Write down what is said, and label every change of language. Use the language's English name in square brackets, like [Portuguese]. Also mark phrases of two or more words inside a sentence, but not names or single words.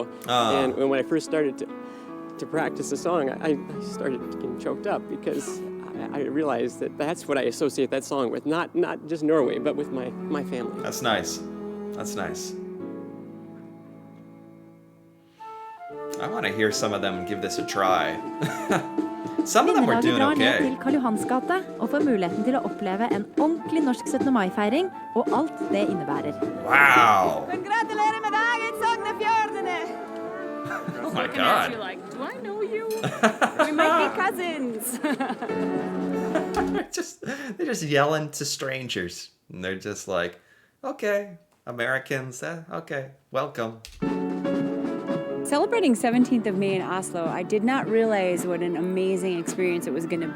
[English] And when I first started to practice the song, I started getting choked up because I realized that that's what I associate that song with. Not just Norway, but with my family. That's nice. That's nice. I want to hear some of them give this a try. Some of them were [Norwegian] Vinnelaget [English] doing [Norwegian] drar ned [English] okay. [Norwegian] til Karl Johans gate og får muligheten til å oppleve en ordentlig norsk 17. mai-feiring og alt det innebærer. [English] Wow. [Norwegian] Gratulerer med dagen, Sognefjordene! [English] Oh my god. like, do I know you? We might be cousins. They're just yelling to strangers. And they're just like, okay, Americans. Okay, welcome. Celebrating 17th of May in Oslo, I did not realize what an amazing experience it was going to be.